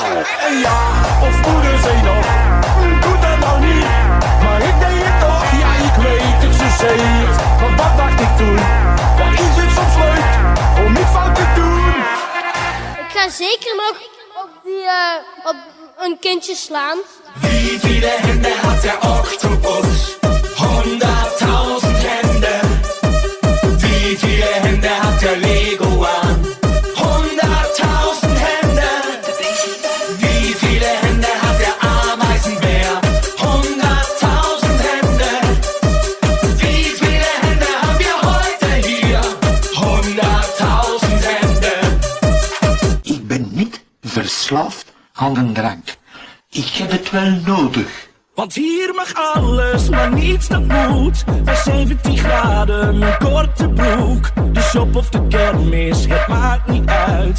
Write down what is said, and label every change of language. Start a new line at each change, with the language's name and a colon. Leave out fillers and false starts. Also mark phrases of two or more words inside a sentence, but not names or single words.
Dutch: En ja, of moeder zei nog, doe dat nou niet, maar ik deed het toch, ja ik weet het, ze zei het. Maar wat dacht ik toen, wat is het soms leuk om niet fout te doen. Ik ga zeker nog op een kindje slaan.
German: Wie viele Hände hat der Oktopus? 100.000 Hände. Wie viele Hände hat der Leguan? 100.000 Hände. Wie viele Hände hat der Ameisenbär? 100.000 Hände. Wie viele Hände haben wir heute hier? 100.000 Hände.
Dutch: Ik ben niet verslaafd aan een drank. Ik heb het wel nodig. Want hier mag alles, maar niets dat moet. Bij 17 graden, een korte broek. De shop of de kermis, het maakt niet uit.